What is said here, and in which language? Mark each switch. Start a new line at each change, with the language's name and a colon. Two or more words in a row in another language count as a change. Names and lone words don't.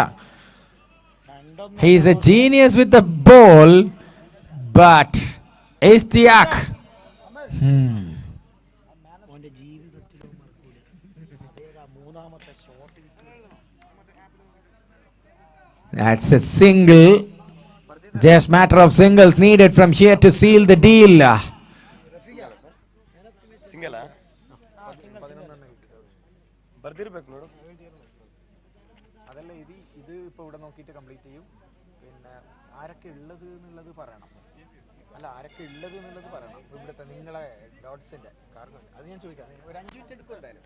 English: He is a genius with the ball, but Ishtiaq. That's a single. Just matter of singles needed from here to seal the deal.
Kannada: ಸಿಂಗಲ್ ಬರ್ದಿರ್ಬೇಕು ನೋಡು.
Malayalam: അതല്ല ഇത് ഇപ്പോൾ ഇവിടെ നോക്കിയിട്ട് കംപ്ലീറ്റ് ചെയ്യും. പിന്നെ ആരൊക്കെ ഉള്ളത് എന്നുള്ളത് പറയണം. അല്ല ആരൊക്കെ ഉള്ളത് എന്നുള്ളത് പറയണം. ഇവിടുത്തെ നിങ്ങളെ ഡോട്ട്സിന്റെ കാരണം അത് ഞാൻ ചോദിക്കാം. ഒരു 5 മിനിറ്റ് എടുക്കും എന്തായാലും.